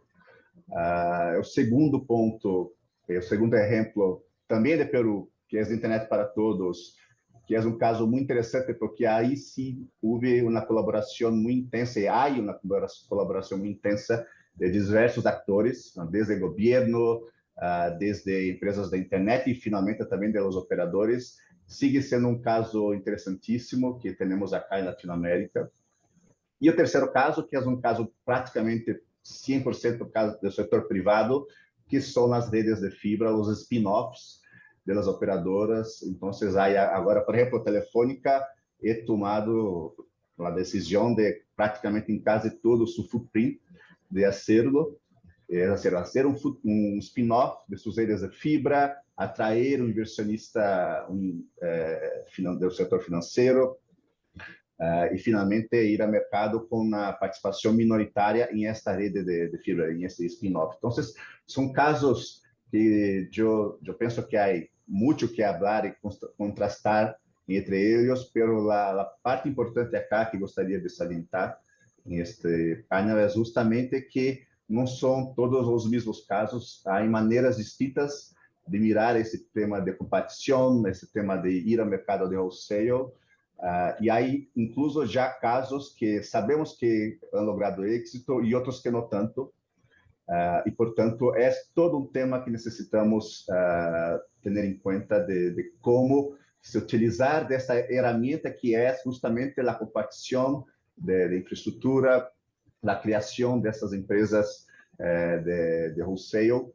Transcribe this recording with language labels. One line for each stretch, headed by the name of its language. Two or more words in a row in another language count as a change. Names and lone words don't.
Portuguese: O segundo ponto, o segundo exemplo, também de Peru, que é a internet para todos, que é um caso muito interessante, porque aí sim houve uma colaboração muito intensa, e há uma colaboração muito intensa de diversos actores,
Spanish: desde el gobierno, desde empresas de internet y finalmente también de los operadores. Sigue siendo un caso interesantísimo que tenemos acá en Latinoamérica.
Portuguese: E o terceiro caso, que é um caso praticamente 100% caso do setor privado, que são as redes de fibra, os spin-offs das operadoras. Então, agora, por exemplo, a Telefônica é tomado a decisão de praticamente em quase todo o seu footprint de
Spanish: hacerlo, hacer
Portuguese: um spin-off de suas redes de fibra, atrair um inversionista do setor financeiro, e finalmente ir ao mercado com a participação minoritária em esta rede de fibra, em este spin-off. Então, são casos que eu penso que há muito que falar e contrastar entre eles, mas a parte importante acá que gostaria de salientar neste painel é justamente que não são todos os mesmos casos, há maneiras distintas de mirar esse tema de competição, esse tema de ir ao mercado de wholesale. E há incluso já casos que sabemos que
Spanish: han logrado
Portuguese: êxito e outros que não tanto. E, portanto, é todo um tema que necessitamos ter em conta de como se utilizar dessa ferramenta que é justamente a competição de infraestrutura, a criação dessas empresas de wholesale.